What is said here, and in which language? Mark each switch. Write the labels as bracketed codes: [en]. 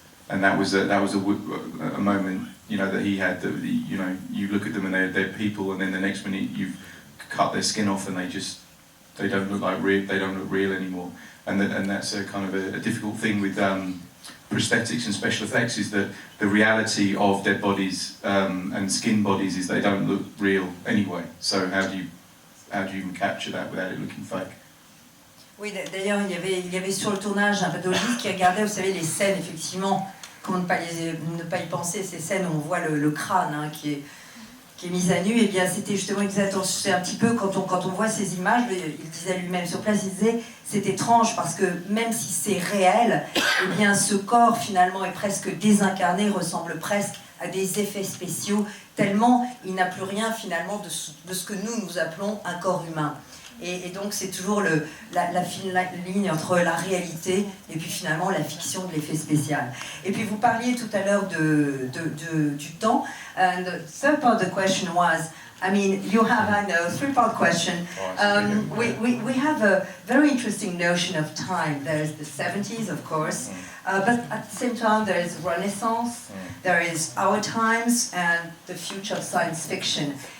[en] And that was a moment, you know, that he had, that, you know, you look at them and they're people, and then the next minute you've cut their skin off and they don't look like real, they don't look real anymore. And that's a kind of a difficult thing with prosthetics and special effects, is that the reality of dead bodies and skin bodies is they don't look real anyway. So how do you even capture that without it looking fake? [fr] Oui, d'ailleurs, il y avait sur le tournage un pathologiste qui regardait, vous savez, les scènes, effectivement, comment ne pas y penser, ces scènes où on voit le crâne hein, qui est mis à nu. Et bien, c'était justement, il disait, c'est un petit peu, quand on voit ces images, il disait lui-même sur place, il disait, c'est étrange parce que même si c'est réel, eh bien, ce corps, finalement, est presque désincarné, ressemble presque à des effets spéciaux, tellement il n'a plus rien, finalement, de ce que nous appelons un corps humain. Et donc c'est toujours la fine ligne entre la réalité et puis finalement la fiction de l'effet spécial. Et puis vous parliez tout à l'heure du temps. [en] And the third part of the question was, I mean, you have a three-part question. We have a very interesting notion of time. There's the 70s, of course, but at the same time there is Renaissance, there is our times, and the future of science fiction.